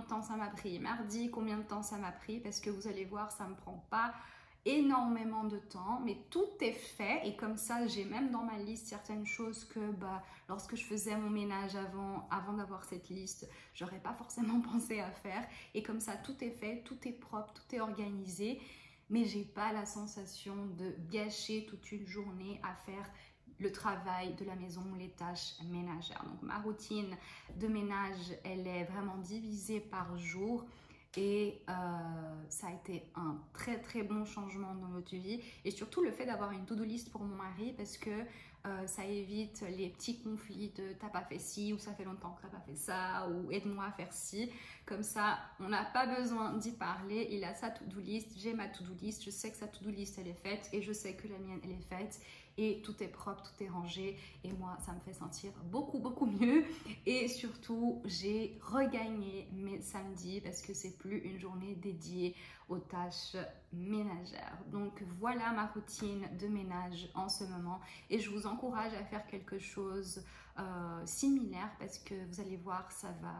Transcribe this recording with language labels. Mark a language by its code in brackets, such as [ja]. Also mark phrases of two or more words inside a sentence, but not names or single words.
[fr] temps ça m'a pris, mardi combien de temps ça m'a pris, parce que vous allez voir, ça me prend pas énormément de temps, mais tout est fait et comme ça j'ai même dans ma liste certaines choses que lorsque je faisais mon ménage avant d'avoir cette liste, j'aurais pas forcément pensé à faire et comme ça tout est fait, tout est propre, tout est organisé, mais j'ai pas la sensation de gâcher toute une journée à faire le travail de la maison, les tâches ménagères. Donc ma routine de ménage, elle est vraiment divisée par jour. Et ça a été un très très bon changement dans notre vie et surtout le fait d'avoir une [en] to-do list [fr] pour mon mari parce que ça évite les petits conflits de t'as pas fait ci ou ça fait longtemps que t'as pas fait ça ou aide-moi à faire ci. Comme ça, on n'a pas besoin d'y parler. Il a sa [en] to-do list, [fr] j'ai ma [en] to-do list, [fr] je sais que sa [en] to-do list [fr] elle est faite et je sais que la mienne elle est faite. Et tout est propre, tout est rangé et moi ça me fait sentir beaucoup beaucoup mieux et surtout j'ai regagné mes samedis parce que c'est plus une journée dédiée aux tâches ménagères. Donc voilà ma routine de ménage en ce moment et je vous encourage à faire quelque chose similaire parce que vous allez voir ça